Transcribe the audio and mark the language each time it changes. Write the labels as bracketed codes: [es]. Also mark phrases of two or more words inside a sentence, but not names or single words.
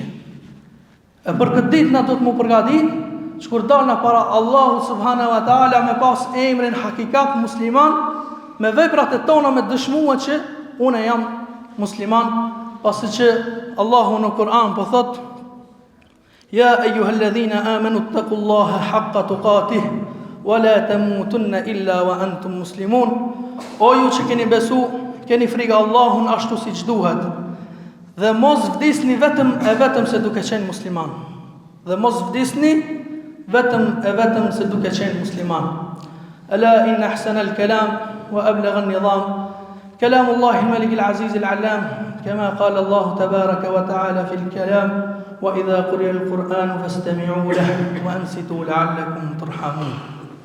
[sq] E për këtë ditë na do të mu përgatit që kur dalna para Allahu [ar] سبحانه وتعالى [sq] me pas emrin hakikat musliman, me veprat e tona me dëshmua që une jam musliman, pasi që Allahu në Kur'an po thot: [ar] يا أيها الذين آمنوا اتقوا الله حق تقاته ولا تموتن إلا وأنتم مسلمون. [sq] O ju që keni besu, keni frikë Allahun ashtu siç duhet, dhe mos vdisni vetëm se duke qenë musliman. Dhe mos vdisni vetëm se duke qenë musliman. [ar] ألا إن أحسن الكلام وأبلغ النظام كلام الله الملك العزيز العلام كما قال الله تبارك وتعالى في الكلام وإذا قرئ القرآن فاستمعوا له وأنصتوا لعلكم ترحمون.